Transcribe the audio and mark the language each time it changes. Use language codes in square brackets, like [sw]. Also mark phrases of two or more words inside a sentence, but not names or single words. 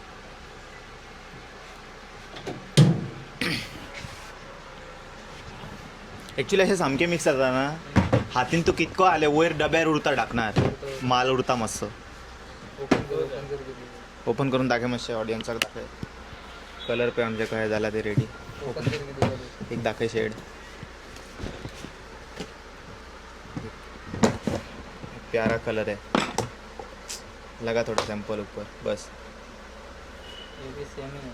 [kok] एक्चुअली अशें सामकें मिक्स जाता ना. हातीन तूं कितको आले वयर डब्यार उरता ढाकणार माल उरता मातसो. ओपन करून दाखय मातशें ऑडियन्साक दाखय. कलर पळय आमचे कशें जाला ते रेडी. एक दाखय शेड. [hi] प्यारा कलर है. लगा थोड़ा सैंपल ऊपर बस. ये भी सेम ही है.